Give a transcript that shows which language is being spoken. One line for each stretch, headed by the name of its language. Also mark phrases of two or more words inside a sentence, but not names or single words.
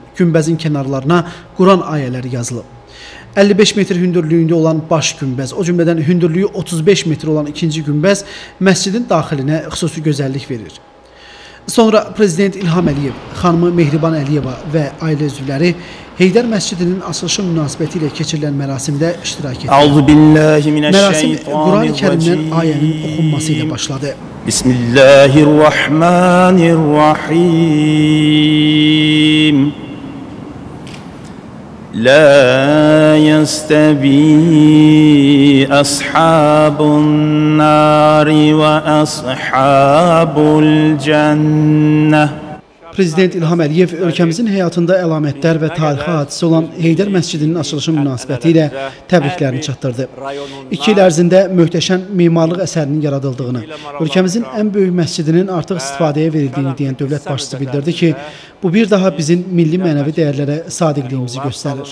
Azerbaijani: Günbəzin kənarlarına Quran ayələri yazılıb. 55 metr hündürlüyündə olan baş günbəz, o cümlədən hündürlüyü 35 metr olan ikinci günbəz məscidin daxilinə xüsusi gözəllik verir. Sonra Prezident İlham Əliyev, xanımı Mehriban Əliyeva və ailə üzvləri Heydər məscidinin açılışı münasibəti ilə keçirilən mərasimdə iştirak etdilər. Mərasim Quran-ı Kərimdən ayənin oxunması ilə başladı. Bismillahirrahmanirrahim.
Arabic: لا يستوي أصحاب النار وأصحاب الجنة.
Azerbaijani: Prezident İlham Əliyev ölkəmizin həyatında əlamətdar və tarixi hadisə olan Heydər məscidinin açılışı münasibəti ilə təbriklərini çatdırdı. 2 il ərzində möhtəşəm memarlıq əsərinin yaradıldığını, ölkəmizin ən böyük məscidinin artıq istifadəyə verildiyini deyən dövlət başçısı bildirdi ki, bu bir daha bizim milli mənəvi dəyərlərə sadiqliyimizi göstərir.